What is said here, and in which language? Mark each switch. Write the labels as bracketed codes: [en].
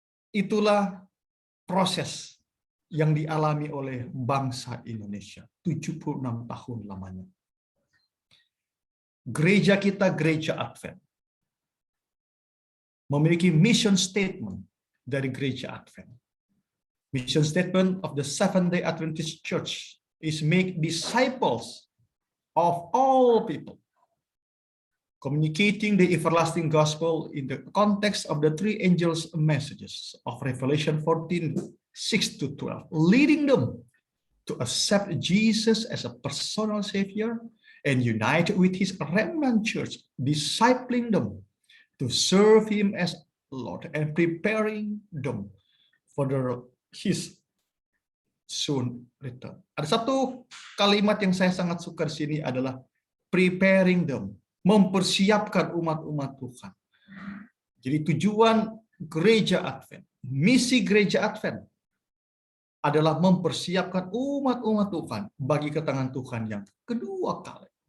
[id] Itulah proses yang dialami oleh bangsa Indonesia. 76 tahun lamanya. Gereja kita, Gereja Advent, memiliki mission statement dari Gereja Advent. [en] Mission statement of the Seventh-day Adventist Church is make disciples of all people, communicating the everlasting gospel in the context of the three angels' messages of Revelation 14, 6-12, leading them to accept Jesus as a personal Savior and unite with His remnant church, discipling them to serve Him as Lord and preparing them for His soon return. [id] Ada satu kalimat yang saya sangat suka di sini adalah [en] preparing them, [id] mempersiapkan umat-umat Tuhan. Jadi tujuan Gereja Advent, misi Gereja Advent adalah mempersiapkan umat-umat Tuhan bagi kedatangan Tuhan yang kedua kali.